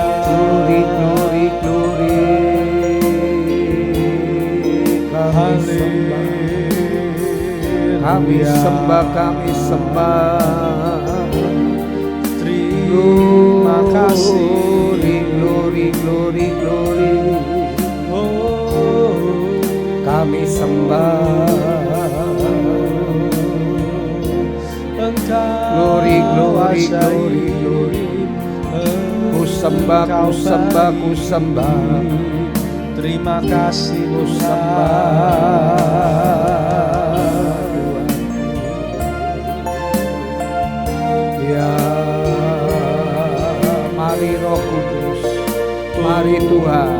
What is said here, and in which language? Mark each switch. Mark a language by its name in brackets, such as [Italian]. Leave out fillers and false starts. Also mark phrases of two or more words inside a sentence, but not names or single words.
[English] Glory, glory, glory. [Indonesian] Kami sembah, kami sembah. Terima kasih. [English] Glory, glory, glory. [Indonesian] Kami sembah. [English] Glory, glory, glory, glory. [Indonesian] Ku sembah, ku sembah, ku sembah. Terima kasih, ku sembah. Ya, mari Roh Kudus, mari Tuhan.